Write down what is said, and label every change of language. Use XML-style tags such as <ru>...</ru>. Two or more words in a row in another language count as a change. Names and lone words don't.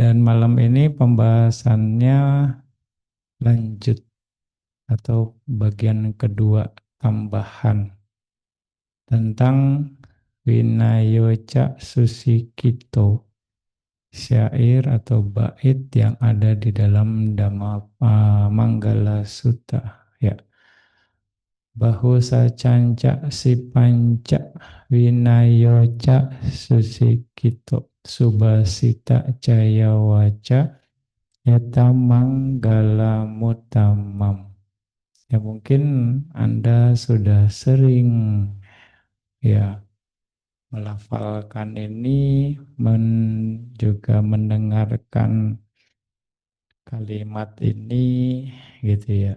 <id>Dan malam ini pembahasannya lanjut atau bagian kedua tambahan tentang Winayoca Susikito, syair atau bait yang ada di dalam Manggala Sutta.</id> <pi>Ya, bahu sacanca si panca winayoca susikito subasita caya waca yata manggala mutamam.</pi> <id>Ya mungkin Anda sudah sering ya melafalkan ini, juga mendengarkan kalimat ini gitu ya.</id>